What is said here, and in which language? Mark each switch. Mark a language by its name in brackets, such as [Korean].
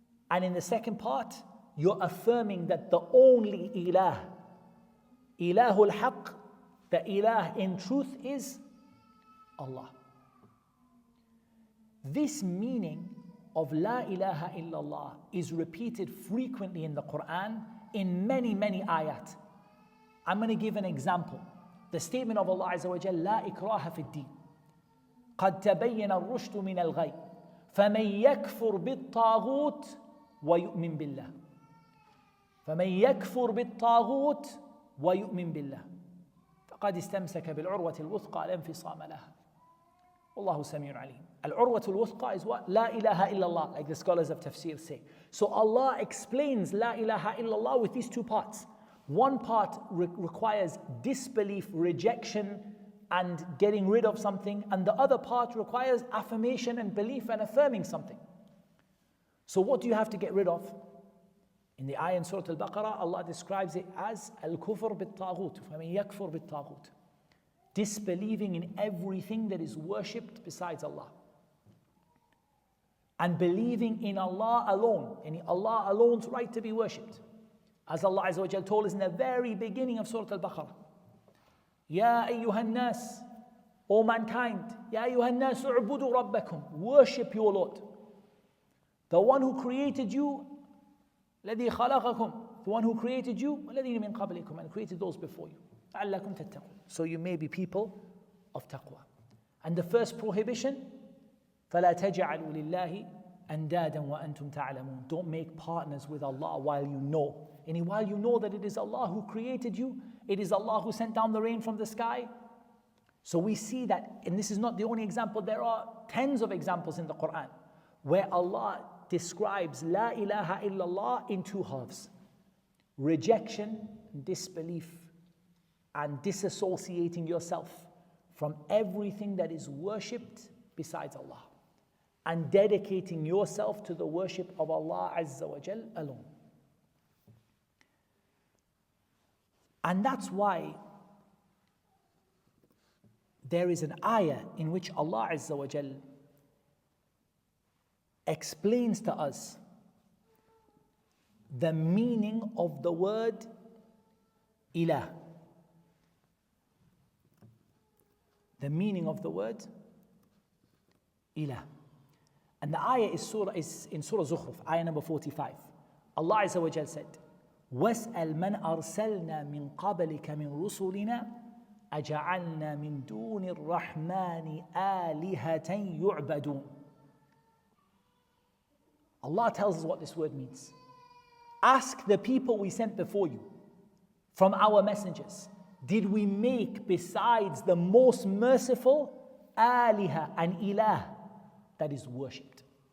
[English] And in the second part, you're affirming that the only ilah, ilahul haqq, the ilah in truth is Allah. This meaning of la ilaha illallah is repeated frequently in the Quran in many, many ayat. I'm going to give an example. The statement of Allah Azza wa Jalla, [Arabic] la ikraha fi ddin. قد تبين الرشد من الغي فمن يكفر بالطاغوت ويؤمن بالله فمن يكفر بالطاغوت ويؤمن بالله. فقد استمسك بالعروة الوثقى لا انفصام لها. Wallahu Sami'un Alim. [English] Al-Urwatul Wuthqa is what? La ilaha illallah, like the scholars of tafsir say. So Allah explains La ilaha illallah with these two parts. One part requires disbelief, rejection, and getting rid of something, and the other part requires affirmation and belief and affirming something. So what do you have to get rid of? In the ayah in Surah Al-Baqarah, Allah describes it as Al-Kufr bit-Taghut, [Arabic] فَمَنْ يَكْفُرْ bit-Taghut. [English] Disbelieving in everything that is worshipped besides Allah. And believing in Allah alone, in Allah alone's right to be worshipped. As Allah Azza wa Jal told us in the very beginning of Surah Al-Baqarah, Ya ayyuhan nas, O mankind, [Arabic] Ya ayyuhan nas u'budu rabbakum, [English] worship your Lord. The one who created you, [Arabic] الذي خلقكم, [English] the one who created you, [Arabic] والذين من قبلكم, [English] and created those before you. [Arabic] لعلكم تتقون. [English] So you may be people of taqwa. And the first prohibition, [Arabic] فَلَا تَجْعَلُوا لِلَّهِ أَنْدَادًا وَأَنْتُمْ تَعْلَمُونَ. [English] Don't make partners with Allah while you know. And while you know that it is Allah who created you, it is Allah who sent down the rain from the sky. So we see that, and this is not the only example, there are tens of examples in the Quran where Allah describes La ilaha illallah in two halves. Rejection, disbelief, and disassociating yourself from everything that is worshipped besides Allah, and dedicating yourself to the worship of Allah Azza wa Jal alone. And that's why there is an ayah in which Allah Azza wa Jal explains to us the meaning of the word Ilah. The meaning of the word Ilah. And the ayah is in Surah Zukhruf, ayah number 45. Allah Azza wa Jal said, [Arabic] وَاسْأَلْ مَنْ أَرْسَلْنَا مِنْ قَبْلِكَ مِنْ رُسُلِنَا أَجَعَلْنَا مِنْ دُونِ الرَّحْمَنِ آلِهَةً يُعْبَدُونَ. [English] Allah tells us what this word means. Ask the people we sent before you from our messengers, did we make besides the most merciful aliha, an ilah, that is worshipped?